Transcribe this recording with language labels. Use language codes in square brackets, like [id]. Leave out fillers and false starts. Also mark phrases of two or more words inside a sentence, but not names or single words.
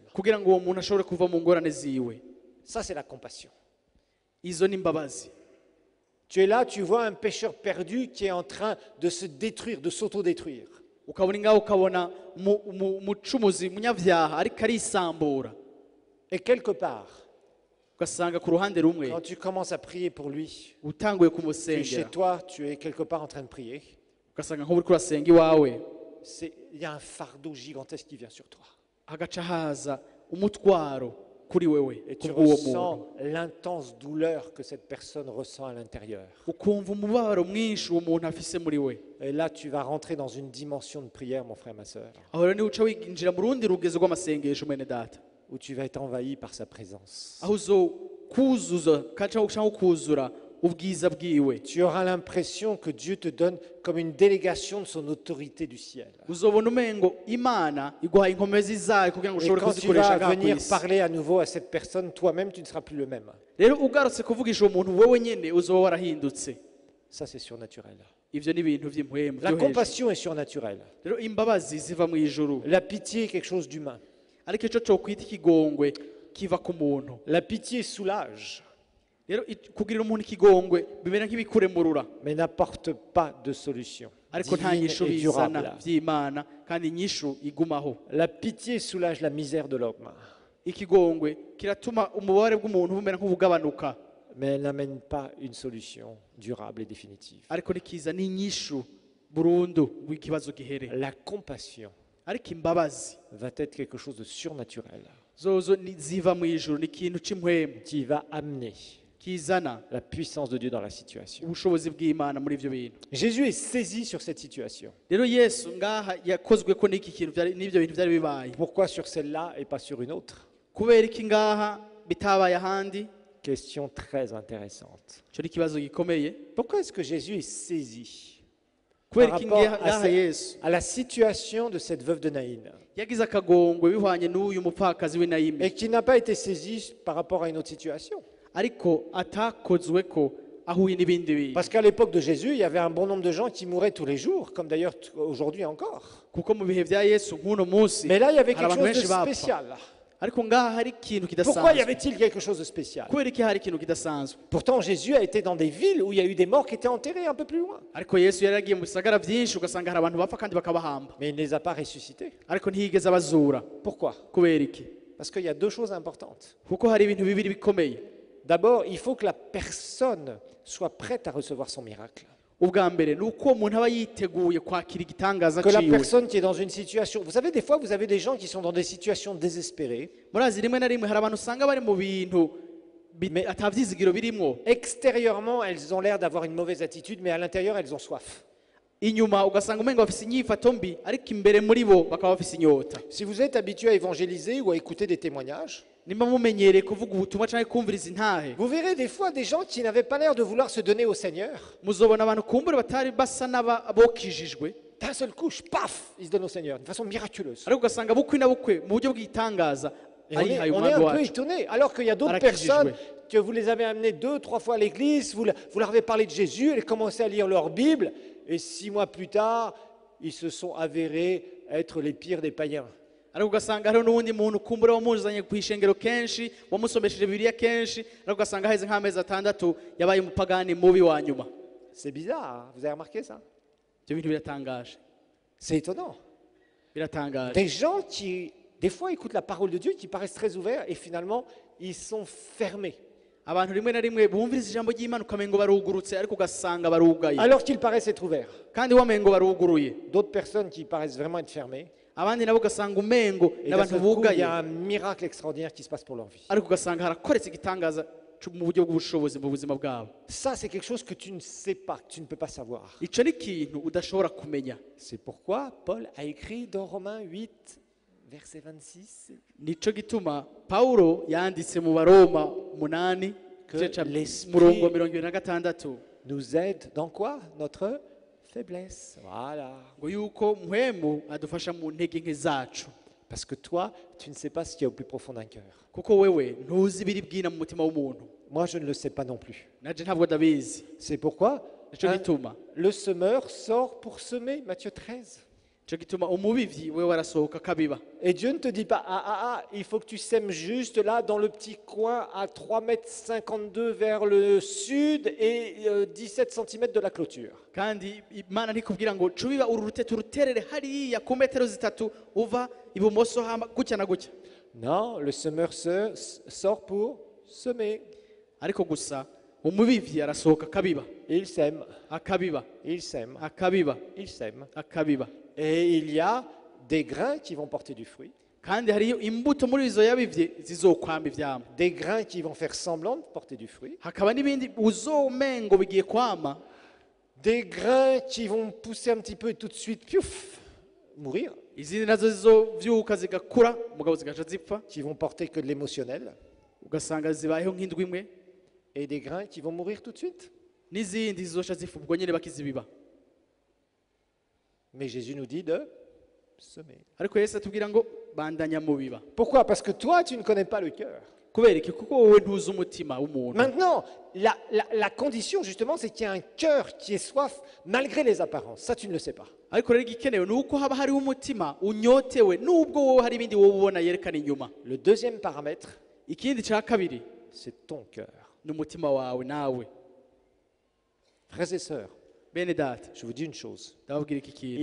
[rn] kugira ngo uwo muntu ashobore kuva mu ngorane ziwe. [fr] Ça, c'est la compassion. [rn] izo ni imbabazi. [fr] Tu es là, tu vois un pécheur perdu qui est en train de se détruire, de s'autodétruire. [rn] ukabona ngaho ukabona umucumuzi munyavyaha ariko arisambura, [fr] Et quelque part, [rn] ugasanga ku ruhande rumwe [fr] quand tu commences à prier pour lui, [rn] utanguye [fr] tu es chez [rn] kumusengera, [fr] toi, tu es quelque part en train de prier. [rn] ugasanga nk'ubu uriko urasenga iwawe, [fr] il y a un fardeau gigantesque qui vient sur toi. [rn] hagaca haza umutwaro kuri wewe [fr] Et tu [rn] kubw'uwo [fr] ressens [rn] muntu [fr] l'intense douleur que cette personne ressent à l'intérieur. [rn] ukumva umubabaro mwinshi uwo muntu afise muri we. [fr] Et là, tu vas rentrer dans une dimension de prière, mon frère, ma sœur, [rn] aho rero niho uca winjira mu rundi rugezo rw'amasengesho mwene data, [fr] où tu vas être envahi par sa présence. [rn] aho uzokuzuza cyangwa ukuzura ubwiza bwiwe. [fr] Tu auras l'impression que Dieu te donne comme une délégation de son autorité du ciel. [rn] uzobona umengo imana iguha inkomezi zayo kugira ngo [fr] Et [rn] ushobore [fr] quand tu [rn] kuzikoresha [fr] vas [rn] ngaha ku [fr] venir [rn] isi. [fr] parler à nouveau à cette personne, toi-même, tu ne seras plus le même. [rn] rero ugarutse kuvugisha uwo muntu wowe nyene uzoba warahindutse. [fr] Ça, c'est surnaturel. [rn] ivyo ni ibintu vy'impwemu [fr] La [rn] vyo hejuru. [fr] compassion est surnaturelle. [rn] rero imbabazi ziva mu ijuru, [fr] La pitié est quelque chose d'humain. [rn] ariko ico cokwita ikigongwe kiva ku muntu. [fr] La pitié soulage, [rn] rero kugirira umuntu ikigongwe bimera nk'ibikuremurura, [fr] mais n'apporte pas de solution [rn] ariko nta [fr] divine [rn] nyishu [fr] et [rn] bizana [fr] durable. [rn] vy'imana, kandi inyishu igumaho. [fr] La pitié soulage la misère de l'homme, [rn] ikigongwe kiratuma umubabare bw'umuntu bumera nk'ubugabanuka, [fr] mais elle n'amène pas une solution durable et définitive. [rn] ariko nikiza n'inyishu burundu w'ikibazo gihere. [fr] La compassion [rn] ariko imbabazi [fr] va être quelque chose de surnaturel [rn] zozo ziva mu ijuru, ni ikintu cy'impwemu [fr] qui va amener [rn] kizana [fr] la puissance de Dieu dans la situation. [rn] ubushobozi bw'imana muri ivyo bintu. [fr] Jésus est saisi sur cette situation. [rn] rero yesu ngaha yakozwe ko n'iki kintu n'ibyo bintu byari bibaye. [fr] Pourquoi sur celle-là et pas sur une autre? [rn] kubera iki ngaha bitabaye ahandi? [fr] Question très intéressante. [rn] icyo ni ikibazo gikomeye. [fr] Pourquoi est-ce que Jésus est saisi [rn] kubera [fr] par [rn] iki [fr] rapport [rn] ngaha yesu [fr] à la situation de cette veuve de Naïn [rn] yagize akagongwe bihwanye n'uyu mupfakazi w'inayimi, [fr] et qui n'a pas été saisi par rapport à une autre situation? [rn] ariko atakozwe ko ahuye n'ibindi bintu? [fr] Parce qu'à l'époque de Jésus, il y avait un bon nombre de gens qui mouraient tous les jours, comme d'ailleurs aujourd'hui encore. [rn] kuko mu bihe bya yesu nk'uno munsi [fr] Mais là, il y avait [rn] hari [fr] quelque [rn] abantu [fr] chose de [rn] benshi bapfa, [fr] spécial. [rn] ariko ngaha hari ikintu [fr] Pourquoi y [rn] kidasanzwe. [fr] avait-il quelque chose de spécial? [rn] kubera iki hari ikintu kidasanzwe? [fr] Pourtant, Jésus a été dans des villes où il y a eu des morts qui étaient enterrés un peu plus loin. [rn] ariko yesu yari yagiye mu bisagara byinshi ugasanga hari abantu bapfa kandi bakabahamba, [fr] Mais il ne les a pas ressuscités. [rn] ariko ntiyigeze abazura. [fr] Pourquoi? [rn] kubera iki? [fr] Parce qu'il y a deux choses importantes. [rn] kuko hari ibintu bibiri bikomeye. [fr] D'abord, il faut que la personne soit prête à recevoir son miracle. [rn] ubwa mbere ni uko uwo muntu aba yiteguye kwakira igitangaza [fr] Que la [rn] ciwe. [fr] personne qui est dans une situation... Vous savez, des fois, vous avez des gens qui sont dans des situations désespérées. [rn] murazi rimwe na rimwe hari abantu usanga bari mu bintu [fr] Mais- [rn] atavyizigiro birimwo, [fr] Extérieurement, elles ont l'air d'avoir une mauvaise attitude, mais à l'intérieur, elles ont soif. [rn] inyuma ugasanga umenga bafise inyifato mbi, ariko imbere muri bo bakaba bafise inyota. [fr] Si vous êtes habitué à évangéliser ou à écouter des témoignages, [rn] nimba mumenyereye kuvuga ubutumwa canke kumviriza intahe, [fr] vous verrez des fois des gens qui n'avaient pas l'air de vouloir se donner au Seigneur. [rn] muzobona abantu kumbure batari basa n'abokijijwe, [fr] D'un seul coup, paf, ils se donnent au Seigneur, de façon miraculeuse. [rn] ariko ugasanga bukwi na bukwe mu buryo bw'itangaza [fr] Et [rn] ayihaye [fr] on est [rn] umwami [fr] un peu [rn] wacu. [fr] étonné, alors qu'il y a d'autres [rn] Arakijijwe. [fr] personnes que vous les avez amenées 2, 3 fois à l'église, vous leur avez parlé de Jésus, elles commençaient à lire leur Bible, et 6 mois plus tard, ils se sont avérés être les pires des païens. [rn] ariko ugasanga hariho n'uwundi muntu kumbura wamuzanye ku ishengero kenshi, wamusomesheje bibiliya kenshi, ariko ugasanga haheze nk'amezi 6 yabaye umupagani mubi wa nyuma. [fr] C'est bizarre, hein, vous avez remarqué ça? [rn] ibyo bintu biratangaje, [fr] C'est étonnant. [rn] biratangaje. [fr] Des gens qui, des fois, écoutent la parole de Dieu, qui paraissent très ouverts, et finalement, ils sont fermés. [rn] abantu rimwe na rimwe bumviriza ijambo ry'Imana ukamengo barugurutse, ariko ugasanga barugaye, [fr] Alors qu'ils paraissent être ouverts. [rn] kandi wamengo baruguruye. [fr] D'autres personnes qui paraissent vraiment être fermées. [rn] abandi nabo ugasanga umengo [fr] Et d'un [rn] n'abantu [fr] seul coup, il [rn] bugaye, [fr] y a un miracle extraordinaire qui se passe pour leur vie. [rn] ariko ugasanga harakoretse igitangaza mu buryo bw'ubushobozi mu buzima bwabo. [fr] Ça, c'est quelque chose que tu ne sais pas, que tu ne peux pas savoir. [rn] Ico ni ikintu udashobora kumenya. [fr] C'est pourquoi Paul a écrit dans Romains 8, verset 26, [rn] Nico gituma Paulo yanditse mu Baroma 8 [fr] l'esprit- [rn] murongo 26 [fr] nous aide dans quoi? Notre faiblesse. Voilà. [rn] ngo yuko mpwemu adufasha mu ntege nke zacu, [fr] Parce que toi, tu ne sais pas ce qu'il y a au plus profond d'un cœur. [rn] kuko wewe ntuzi ibiri bwina mu mutima w'umuntu, [fr] Moi, je ne le sais pas non plus. [rn] naje ntabwo ndabizi. [fr] C'est pourquoi [rn] Nico gituma [fr] le semeur sort pour semer, Matthieu 13. [rn] nico gituma umubivyi wewe arasohoka kabiba, [fr] Et Dieu ne te dit pas, il faut que tu sèmes juste là dans le petit coin à 3,52 m vers le sud et 17 cm de la clôture. [rn] kandi Imana ntikubwira ngo cubiba uru rutete ruterere hariya ku metero 3 uva ibumoso hama gutya na gutya, [fr] Non, le semeur sort pour semer. [rn] ariko gusa umubivyi arasohoka kabiba, [fr] Il sème, [rn] akabiba, [fr] il sème, [rn] akabiba, [fr] il sème. [rn] akabiba. [fr] Et il y a des grains qui vont porter du fruit, [rn] kandi hariyo imbuto muri izo yabivye zizokwamba ivyama, [fr] des grains qui vont faire semblant de porter du fruit, [rn] hakaba n'ibindi uzomengo bigiye kwama, [fr] des grains qui vont pousser un petit peu et tout de suite, piouf, mourir, [rn] izindi nazo zizovyuka zigakura mugabo zigaca zipfa, [fr] qui vont porter que de l'émotionnel, [rn] ugasanga zibayeho nk'indwi imwe, [fr] et des grains qui vont mourir tout de suite. [rn] n'izindi zizoca zipfa ubwo nyene bakizibiba. [fr] Mais Jésus nous dit de semer. [rn] Ariko Yesu atubwira ngo bandanya mubiba. [fr] Pourquoi? Parce que toi, tu ne connais pas le cœur. [rn] Kubera iki? Kuko wowe ntuzi umutima w'umuntu. [fr] Maintenant, la condition justement, c'est qu'il y a un cœur qui est soif malgré les apparences. Ça, tu ne le sais pas. [rn] Ariko rero igikenewe ni uko haba hariho umutima unyotewe nubwo wowe hari ibindi wowe ubona yerekana inyuma. [fr] Le deuxième paramètre, [rn] Ikindi cya kabiri [fr] c'est ton cœur. [rn] ni umutima wawe nawe. [fr] Frères et sœurs, [rn] Bene data, [fr] je vous dis une chose. [rn] ndababwira iki kintu.